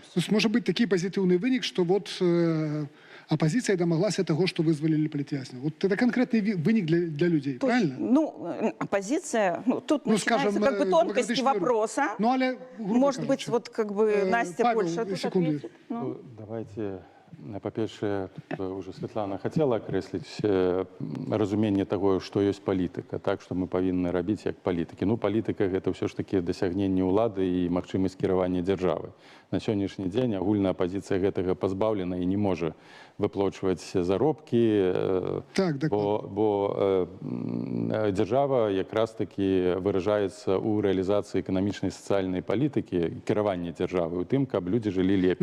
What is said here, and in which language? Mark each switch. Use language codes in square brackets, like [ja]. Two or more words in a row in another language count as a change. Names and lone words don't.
[ru] То есть может быть такий позитивный вынік, что оппозиция домоглась того, что вызволили политвязня. Вот это конкретный вынік для людей, правильно? Оппозиция, тут начинаются тонкости вопроса. Может быть, Настя Павел, больше тут секунду. ответит. Давайте, [be] па-першае, уже Светлана хотела акрэсліць разуменне таго, што ёсць палітыка, так што мы павінны рабіць як палітыкі. Палітыка гэта ўсё ж такі дасягненне ўлады і магчымасць кіравання дзяржавы. На сённяшні дзень агульная апазіцыя гэтага пазбаўлена і не можа выплачваць заробкі, бо дзяржава якраз такі выражаецца ў рэалізацыі эканамічнай сацыяльнай палітыкі, кіравання дзяржавы, у тым, каб людзі жылі лепей.